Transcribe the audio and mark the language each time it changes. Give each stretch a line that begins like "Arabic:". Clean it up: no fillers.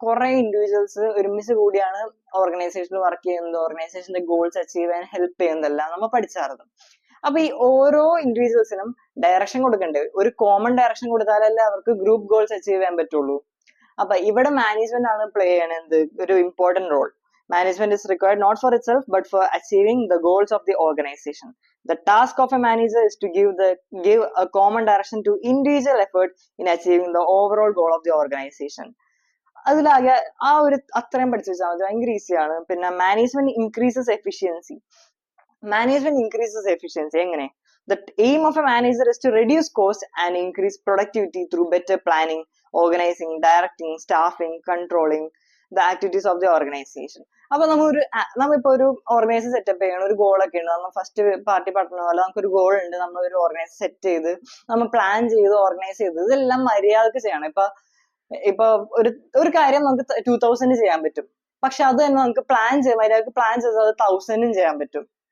Malayalam: കുറെ ഇൻഡിവിജ്വൽസ് ഒരുമിച്ച് കൂടിയാണ് ഓർഗനൈസേഷനിൽ വർക്ക് ചെയ്യുന്നത്, ഓർഗനൈസേഷന്റെ ഗോൾസ് അച്ചീവ് ചെയ്യാൻ ഹെൽപ്പ് ചെയ്യുന്നതെല്ലാം നമ്മൾ പഠിച്ചായിരുന്നു. അപ്പൊ ഈ ഓരോ ഇൻഡിവിജ്വൽസിനും ഡയറക്ഷൻ കൊടുക്കണ്ടേ? ഒരു കോമൺ ഡയറക്ഷൻ കൊടുത്താലല്ലേ അവർക്ക് ഗ്രൂപ്പ് ഗോൾസ് അച്ചീവ് ചെയ്യാൻ പറ്റുള്ളൂ. അപ്പൊ ഇവിടെ മാനേജ്മെന്റ് ആണ് പ്ലേ ചെയ്യണത് ഒരു important role.
English: Management is required not for itself but for achieving the goals of the organization. The task of a manager is to give a common direction to individual effort in achieving the overall goal of the organization.
Malayalam: അതിലാകെ ആ ഒരു അത്രയും പഠിച്ചു വെച്ചാൽ മതി, ഭയങ്കര ഈസിയാണ്.
English: പിന്നെ management increases efficiency. Management increases efficiency
Malayalam: എങ്ങനെ?
English: The aim of a manager is to reduce cost and increase productivity through better planning, organizing, directing, staffing, controlling the activities of the organization.
Malayalam: അപ്പൊ നമ്മളിപ്പോ ഒരു ഓർഗനൈസേഷൻ സെറ്റപ്പ് ചെയ്യണം, ഒരു goal ഒക്കെ ഉണ്ട്. നമ്മൾ first party പറഞ്ഞ പോലെ നമുക്കൊരു ഗോൾ ഉണ്ട്, നമ്മൾ ഒരു ഓർഗനൈസേഷൻ സെറ്റ് ചെയ്ത് നമ്മൾ പ്ലാൻ ചെയ്ത് ഓർഗനൈസ് ചെയ്ത് ഇതെല്ലാം മര്യാദക്ക് ചെയ്യണം. ഇപ്പൊ ഒരു കാര്യം നമുക്ക് 2000 ചെയ്യാൻ പറ്റും, പക്ഷെ അത് തന്നെ നമുക്ക് മര്യാദക്ക് പ്ലാൻ ചെയ്ത് അത് 1000 ചെയ്യാൻ പറ്റും.